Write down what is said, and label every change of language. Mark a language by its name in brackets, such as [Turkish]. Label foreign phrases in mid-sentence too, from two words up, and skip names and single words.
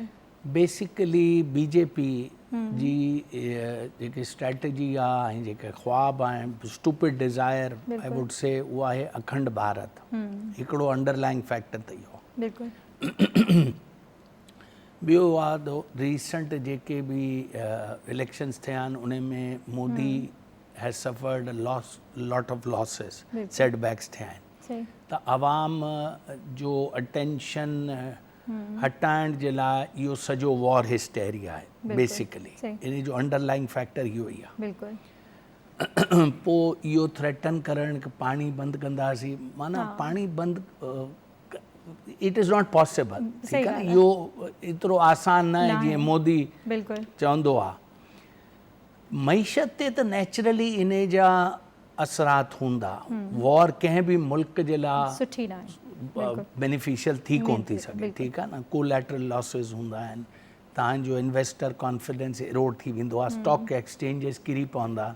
[Sindhi] बेसिकली बीजेपी जी जेकी स्ट्रेटजी आहे ऐं जेके ख्वाब आहिनि, [English] stupid desire I would say, [Sindhi] उहा आहे अखंड भारत। हिकिड़ो [English] underlying factor [Sindhi] त इहो। बिल्कुलु ॿियो आहे तो रीसेंट जेके बि इलेक्शंस थिया आहिनि उन में [English] Modi has suffered lot of losses, [Sindhi] सेटबैक्स थिया आहिनि। सही त आवाम जो अटेंशन हटाइण जे लाइ इहो सॼो [English] war hysteria [Sindhi] आहे बेसिकली, इन जो [English] underlying factor [Sindhi] इहो ई आहे। बिल्कुलु पोइ इहो थ्रेटन करण कि पाणी बंदि कंदासीं, माना पाणी बंदि [English] it is not possible. [Sindhi] ठीकु आहे, इहो एतिरो आसान न आहे जीअं मोदी बिल्कुलु चवंदो आहे। मईशत ते त नेचुरली इन जा असरात हूंदा, वॉर कंहिं बि मुल्क जे लाइ सुठी न आहे, बेनिफिशियल थी कोन थी सघे। ठीकु आहे न, [English] collateral losses [Sindhi] हूंदा आहिनि, तव्हांजो [English] investor confidence erode [Sindhi] थी वेंदो आहे, [English] stock exchanges [Sindhi] किरी पवंदा।